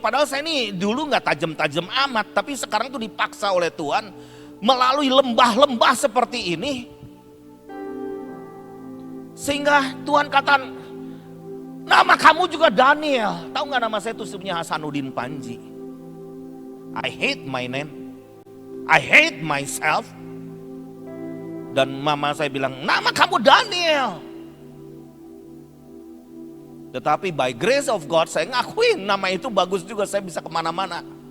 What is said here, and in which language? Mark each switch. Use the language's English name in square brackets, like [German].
[Indonesian] Padahal saya ini dulu gak tajam-tajam amat. Tapi sekarang tuh dipaksa oleh Tuhan melalui lembah-lembah seperti ini. Sehingga Tuhan katakan, nama kamu juga Daniel. Tahu gak nama saya itu sebenarnya Hasanuddin Panji. [English] I hate my name. I hate myself. [Indonesian] Dan mama saya bilang, nama kamu Daniel. Tetapi [English] by grace of God [Indonesian] saya ngakuin nama itu bagus juga, saya bisa kemana-mana.